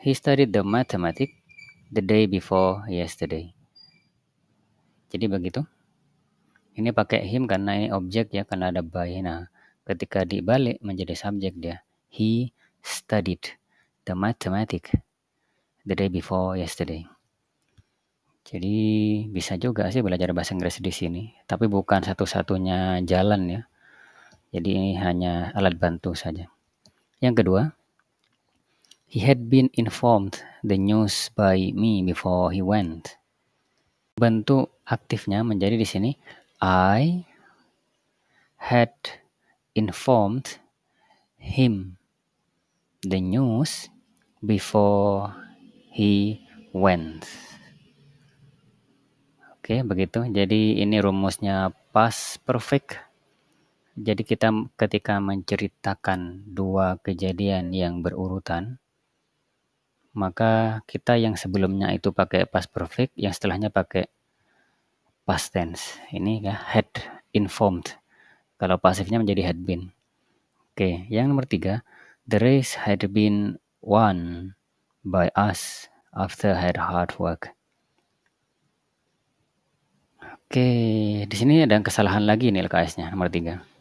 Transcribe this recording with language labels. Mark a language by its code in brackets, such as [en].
[en] He studied the mathematics the day before yesterday. [id] Jadi begitu. Ini pakai him karena ini objek ya, karena ada by. Nah, ketika dibalik menjadi subjek dia. [en] He studied the mathematics the day before yesterday. [id] Jadi bisa juga sih belajar bahasa Inggris di sini, tapi bukan satu-satunya jalan ya. Jadi ini hanya alat bantu saja. Yang kedua, [en] he had been informed the news by me before he went. [id] Bentuk aktifnya menjadi di sini [en] I had informed him the news before he went. [id] Oke, begitu. Jadi ini rumusnya past perfect. Jadi kita ketika menceritakan dua kejadian yang berurutan, maka kita yang sebelumnya itu pakai past perfect, yang setelahnya pakai past tense. Ini ya had informed. Kalau pasifnya menjadi had been. [en] Oke, [id] yang nomor 3, [en] the race had been won by us after had hard work. [id] Oke, di sini ada kesalahan lagi nih LKS-nya nomor 3.